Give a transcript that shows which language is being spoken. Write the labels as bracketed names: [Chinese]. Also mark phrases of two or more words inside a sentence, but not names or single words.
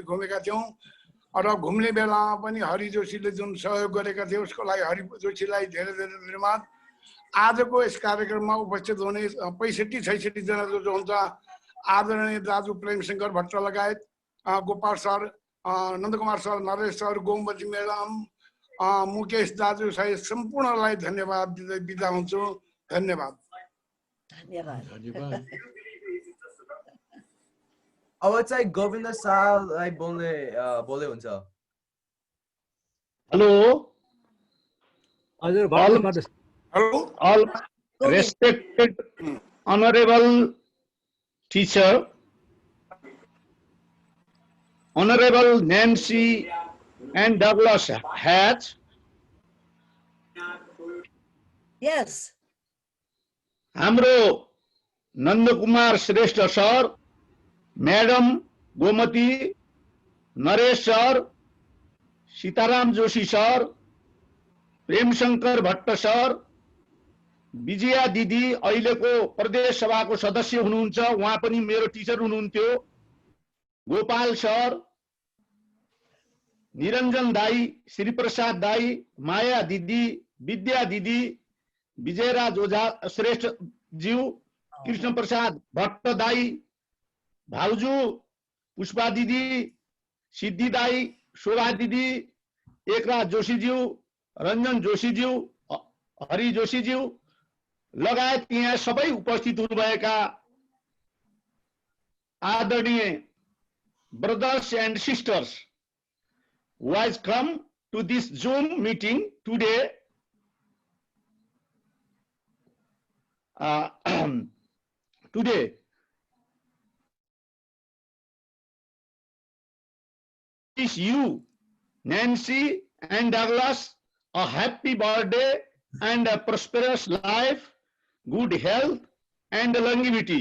[Nepali] घुमेका थियौँ र घुम्ने बेलामा पनि हरि जोशीले जुन सहयोग गरेका थिए उसको लागि हरि जोशीलाई धेरै धेरै धन्यवाद आजको यस कार्यक्रममा उपस्थित हुने 65-66 जना जो हुन्छ आदरणीय दाजु प्रेमशंकर भट्ट लगायत गोपाल सर नन्दकुमार सर नरेश सर गोमती म्याडम मुकेश दाजु सहित सम्पूर्णलाई धन्यवाद दिँदै बिदा हुन्छु धन्यवाद अब चाहिँ गोविन्द शाहलाई बोल्दै हुन्छ हेलो हजुर [English] all respected honorable teacher, honorable Nancy and Douglas Hatch. Yes. [Nepali] हाम्रो नन्दकुमार श्रेष्ठ सर, मैडम गोमती, नरेश सर, सीताराम जोशी सर, प्रेमशंकर भट्ट सर, विजया दिदी अहिलेको प्रदेश सभाको सदस्य हुनुहुन्छ उहाँ पनि मेरो टिचर हुनुहुन्थ्यो गोपाल सर निरञ्जन दाई श्रीप्रसाद दाई माया दिदी विद्या दिदी विजयराज ओझा श्रेष्ठ ज्यू कृष्ण प्रसाद भट्ट दाई भाउजू पुष्पा दिदी सिद्धि दाई शोभा दिदी एकराज जोशीज्यू रञ्जन जोशीज्यू हरि जोशीज्यू लगायत यहाँ सबै उपस्थित हुनुभएका [English] आदरणीय brothers and sisters who has come to this Zoom meeting today. Today wish you, Nancy and Douglas, a happy birthday and a prosperous life, good health and longevity.